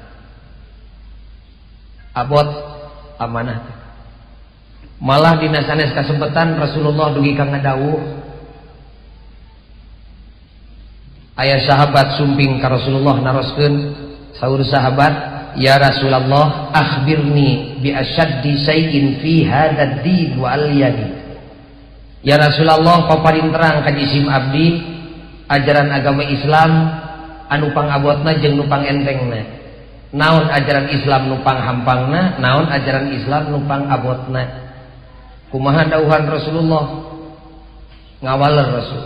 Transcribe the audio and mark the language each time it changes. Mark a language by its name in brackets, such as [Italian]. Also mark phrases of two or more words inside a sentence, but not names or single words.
[Sundanese] Abot amanah. Malah dina sanes kasempetan Rasulullah dugi ka ngadawuh. Aya sahabat sumping ka Rasulullah naroskeun, saur sahabat, [Arabic] يا رسول الله أخبرني بأشد شيء في هذا الدين واليد. [Sundanese] Ya Rasulullah, paparinterang ka jisim abdi ajaran agama Islam anu pangabotna jeung nu pangentengna. Naon ajaran Islam nu panghampangna, naon ajaran Islam nu pangabotna. Kumaha dawuhan Rasulullah? Ngawaler Rasul.